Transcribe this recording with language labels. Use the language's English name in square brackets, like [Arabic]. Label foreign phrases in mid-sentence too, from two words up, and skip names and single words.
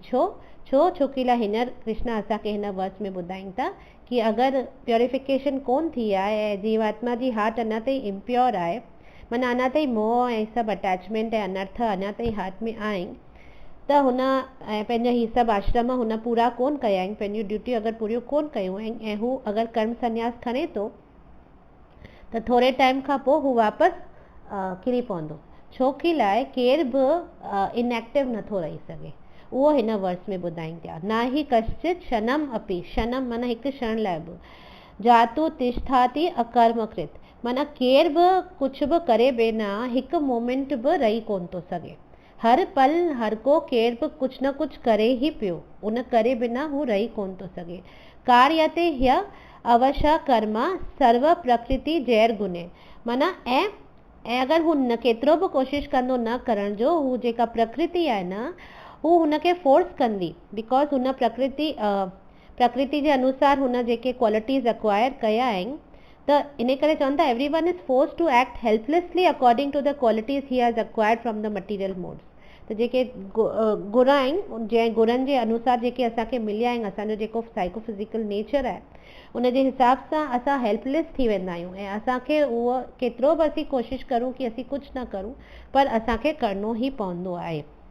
[Sindhi] छोकी लाइ हींअर कृष्णा असांखे हिन वर्स में ॿुधाइनि था कि अगरि प्योरिफिकेशन कोन थी आहे ऐं जीवात्मा जी हार्ट अञा ताईं इम्प्योर आहे, माना अञा ताईं मोह ऐं सभु अटैचमेंट ऐं अनर्थ अञा ताईं हार्ट में आहिनि, त हुन पंहिंजा ही सभु आश्रम हुन पूरा कोन कया आहिनि, पंहिंजियूं ड्यूटी अगरि पूरियूं कोन कयूं आहिनि ऐं हू अगरि कर्म संन्यास खणे थो त थोरे टाइम खां पोइ हू वापसि किरी पवंदो। छोकी लाइ केर बि इनएक्टिव नथो रही सघे, उहो हिन वर्स में ॿुधाइनि था। [Sanskrit] ना ही कश्चित् क्षणम अपि, [Sindhi] क्षणम माना हिकु क्षण लाइ बि, [Sanskrit] जातु तिष्ठाति अकर्मकृत [Sindhi] माना केर बि कुझु बि करे बिना हिकु मोमेंट बि रही कोन थो सघे। हर पल हर को केर बि कुझु न कुझु करे ई पियो, उन करे बिना हू रही कोन थो सघे। [Sanskrit] कार्यते ह्य अवश्य कर्मा सर्व प्रकृति जैर गुणे [Sindhi] माना ऐं अगरि हू न केतिरो बि कोशिशि कंदो न करण जो, हू जेका प्रकृति आहे न हू हुनखे फोर्स कंदी, बिकॉज हुन प्रकृति जे अनुसार हुन जेके [English] qualities acquire [Sindhi] कया आहिनि त इन करे चवनि था [English] every one is force to act helplessly according to the qualities he has acquired from the material modes. [Sindhi] त जेके गुण आहिनि जंहिं गुणनि जे अनुसार जेके असांखे मिलिया आहिनि, असांजो जेको [English] psychophysical nature [Sindhi] आहे उन जे हिसाब सां असां हेल्पलेस थी वेंदा आहियूं ऐं असांखे उहो केतिरो बि असीं कोशिशि करूं कि असीं कुझु न करूं पर असांखे करिणो ई पवंदो आहे।